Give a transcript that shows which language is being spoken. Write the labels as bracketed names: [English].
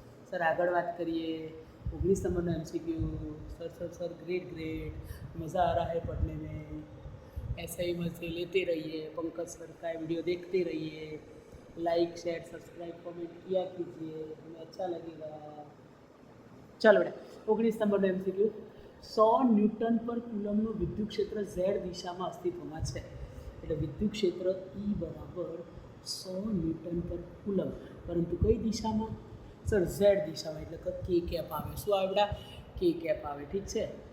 [Gujarati] Sir આગળ વાત કરીએ 19 नंबर MCQ. [Hindi] सर ग्रेट मज़ा आ रहा है पढ़ने में. ऐसे ही मज़े लेते रहिए. पंकज सर का वीडियो देखते रहिए. लाइक शेयर सब्सक्राइब कमेंट किया कीजिए, हमें अच्छा लगेगा. चलो बेटा 19 नंबर MCQ. [Gujarati] 100 ન્યૂટન પર કુલમનું વિદ્યુત ક્ષેત્ર Z દિશામાં અસ્તિત્વમાં છે. એટલે વિદ્યુત ક્ષેત્ર E બરાબર 100 ન્યૂટન પર કુલમ, પરંતુ કઈ દિશામાં? સર Z દિશામાં, એટલે કે K કેપ આવે. શું આવે બેટા? K કેપ આવે. ઠીક છે.